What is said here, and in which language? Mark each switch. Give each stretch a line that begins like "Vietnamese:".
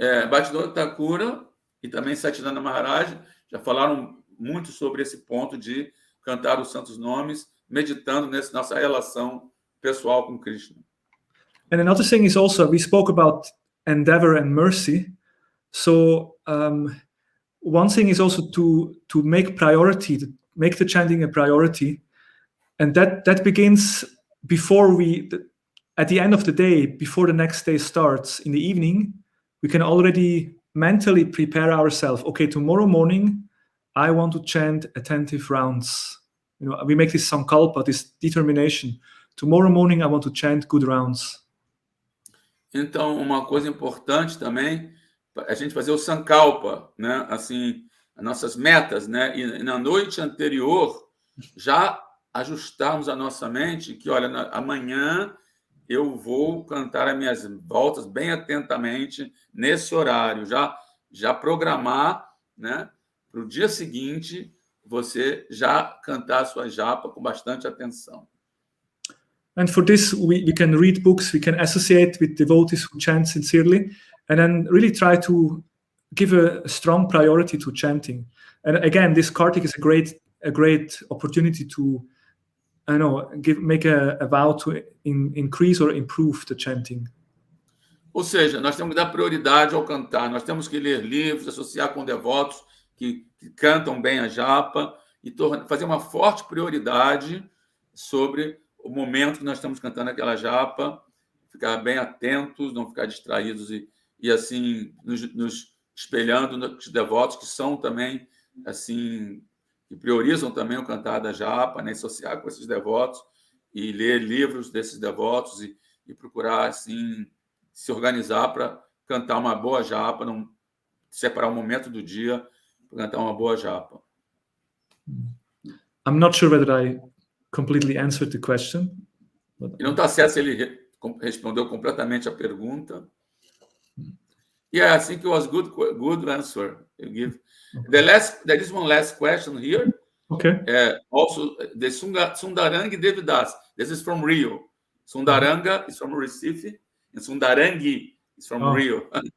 Portuguese: Bhaktivinoda Thakur e também Sachinanda Maharaj já falaram muito sobre esse ponto de cantar os santos nomes, meditando nessa nossa relação pessoal com Krishna.
English: And another thing is also, we spoke about endeavor and mercy. So one thing is also to make make the chanting a priority, and that begins before at the end of the day, before the next day starts in the evening. We can already mentally prepare ourselves. Okay, tomorrow morning, I want to chant attentive rounds. We make this sankalpa, this determination. Tomorrow morning, I want to chant good rounds.
Portuguese: Então, uma coisa importante também, a gente fazer o sankalpa, né? Assim, as nossas metas, né? E na noite anterior, já ajustarmos a nossa mente que, olha, amanhã eu vou cantar as minhas voltas bem atentamente nesse horário, já programar, né? Para o dia seguinte, você já cantar a sua japa com bastante atenção.
English: And for this, we can read books, we can associate with devotees who chant sincerely, and then really try to give a strong priority to chanting. And again, this Kartik is a great opportunity to, make a vow to increase or improve the chanting.
Portuguese: Ou seja, nós temos que dar prioridade ao cantar, nós temos que ler livros, associar com devotos que cantam bem a japa e fazer uma forte prioridade sobre o momento que nós estamos cantando aquela japa, ficar bem atentos, não ficar distraídos e assim, nos espelhando nos devotos que são também, assim, que priorizam também o cantar da japa, né? Associar com esses devotos e ler livros desses devotos e procurar, assim, se organizar para cantar uma boa japa, separar um momento do dia para cantar uma boa japa.
English: I'm not sure whether I completely answered the question.
Portuguese: E não está certo se ele respondeu completamente a pergunta.
English: Yeah, I think it was good answer you give. There is one last question here. Okay. Also, the Sundarangi Devidas. This is from Rio. Sundaranga is from Recife, and Sundarangi is from Rio.